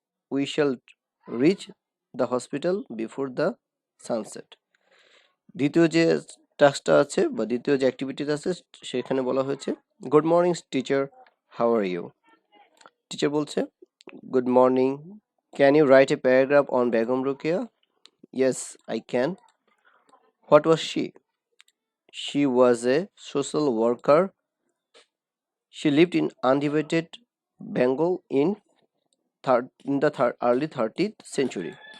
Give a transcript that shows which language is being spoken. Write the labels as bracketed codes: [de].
[en] We shall reach the hospital before the sunset. [bn] দ্বিতীয় যে টাস্কটা আছে বা দ্বিতীয় যে অ্যাক্টিভিটিটা আছে সেখানে বলা হয়েছে, [en] Good morning teacher, how are you? [bn] Teacher বলছে, [en] good morning. Can you write a paragraph on Begum Rukia? Yes, I can. What was she? She was a social worker. She lived in undivided Bengal in the early 30th century.